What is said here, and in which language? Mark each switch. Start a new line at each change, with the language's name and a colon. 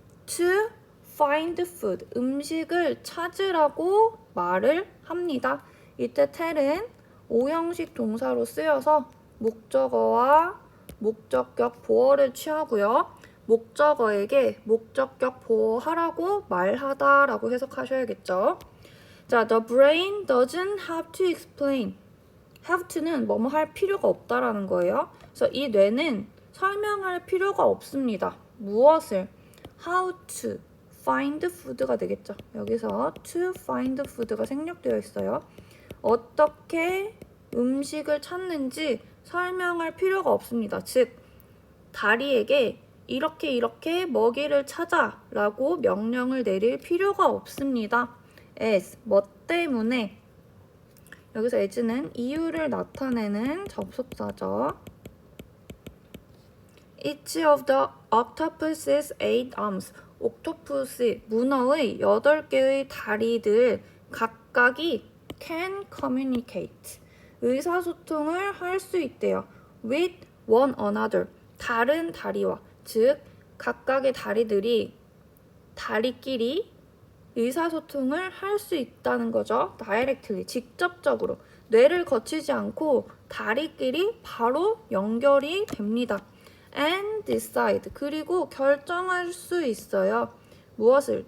English: To find food,
Korean: 음식을 찾으라고 말을 합니다. 이때 tell은 5형식 동사로 쓰여서 목적어와 목적격 보어를 취하고요. 목적어에게 목적격 보어하라고 말하다라고 해석하셔야겠죠.
English: 자, the brain doesn't have to explain.
Korean: have to는 뭐뭐 할 필요가 없다라는 거예요. 그래서 이 뇌는 설명할 필요가 없습니다. 무엇을?
English: how to find food가 되겠죠.
Korean: 여기서 to find food가 생략되어 있어요. 어떻게 음식을 찾는지 설명할 필요가 없습니다. 즉, 다리에게 이렇게 먹이를 찾아 라고 명령을 내릴 필요가 없습니다. as, 뭐 때문에. 여기서 as는 이유를 나타내는 접속사죠.
English: Each of the octopus's 8 arms,
Korean: 옥토푸스, 문어의 8개의 다리들 각각이
English: can communicate,
Korean: 의사소통을 할 수 있대요.
English: with one another,
Korean: 다른 다리와. 즉, 각각의 다리들이 다리끼리 의사소통을 할 수 있다는 거죠. directly, 직접적으로. 뇌를 거치지 않고 다리끼리 바로 연결이 됩니다.
English: and decide,
Korean: 그리고 결정할 수 있어요. 무엇을?